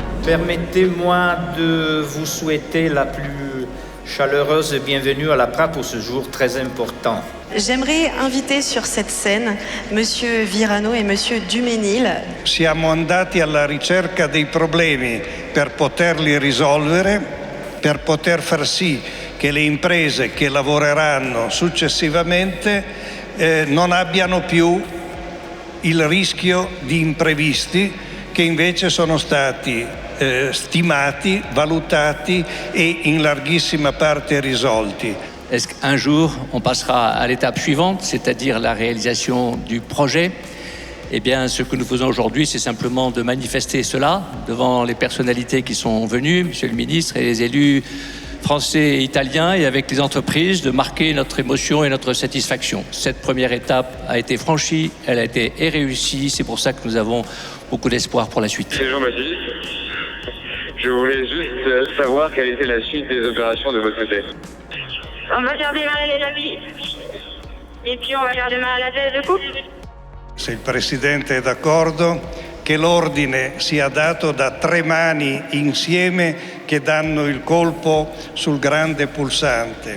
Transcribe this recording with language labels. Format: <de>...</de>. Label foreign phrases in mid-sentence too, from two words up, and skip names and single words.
<fr>Permettez-moi de vous souhaiter la plus chaleureuse bienvenue à l'APRA pour ce jour très important. J'aimerais inviter sur cette scène Monsieur Virano et Monsieur Duménil.</fr> <it>Siamo andati alla ricerca dei problemi per poterli risolvere, per poter far sì che le imprese che lavoreranno successivamente non abbiano più il rischio di imprevisti che invece sono stati stimati, valutati et in larghissima parte risolti.</it> <fr>Est-ce qu'un jour, on passera à l'étape suivante, c'est-à-dire la réalisation du projet? Eh bien, ce que nous faisons aujourd'hui, c'est simplement de manifester cela devant les personnalités qui sont venues, Monsieur le ministre et les élus français et italiens, et avec les entreprises, de marquer notre émotion et notre satisfaction. Cette première étape a été franchie, elle a été réussie, c'est pour ça que nous avons beaucoup d'espoir pour la suite. C'est Jean-Baptiste. Je voulais juste savoir quelle était la suite des opérations de votre côté. On va faire démarrer les avis. Et puis on va faire démarrer la thèse de coupe.</fr> <it>Se il Presidente è d'accordo, che l'ordine sia dato da 3 mani insieme che danno il colpo sul grande pulsante.</it>